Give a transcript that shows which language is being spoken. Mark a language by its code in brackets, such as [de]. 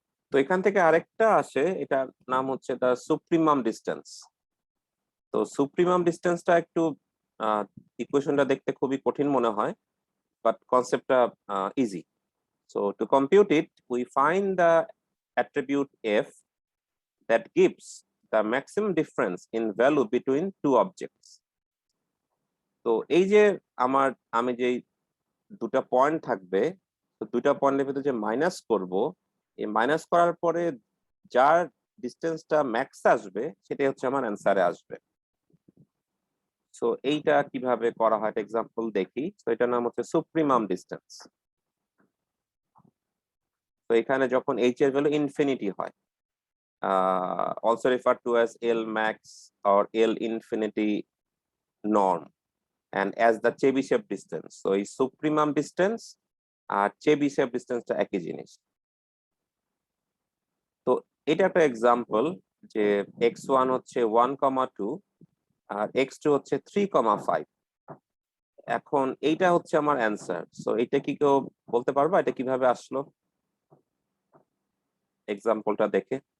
[bn] তো এখান থেকে আরেকটা আসে, এটার নাম হচ্ছে দ্য সুপ্রিমাম ডিস্টেন্স। তো সুপ্রিমাম ডিস্টেন্সটা একটু ইকুয়েশনটা দেখতে খুবই কঠিন মনে হয়, বাট কনসেপ্টটা easy. [en] So to compute it, we find the attribute f that gives the maximum difference in value between two objects. [bn] তো এই যে আমি যে দুটা পয়েন্ট থাকবে, তো দুটা পয়েন্টের ভিতরে যে মাইনাস করব, এই মাইনাস করার পরে যার ডিস্টেন্সটা ম্যাক্স আসবে, সেটাই হচ্ছে আমার অ্যান্সারে আসবে। সো এইটা কিভাবে করা হয় এক্সাম্পল দেখি। তো এটার নাম হচ্ছে সুপ্রিমাম ডিস্টেন্স। তো এখানে যখন h এর ভ্যালু ইনফিনিটি হয়, [en] also referred to as L max or L infinity norm and as the Chebyshev distance. [bn] So এই সুপ্রিমাম ডিস্টেন্স আর Chebyshev ডিস্টেন্সটা একই জিনিস। তো এটা একটা এক্সাম্পল যে x1 হচ্ছে 1,2 আর x2 হচ্ছে 3,5। এখন এইটা হচ্ছে আমার অ্যান্সার। সো এটা কি কেউ বলতে পারবা এটা কিভাবে আসলো এক্সাম্পলটা দেখে?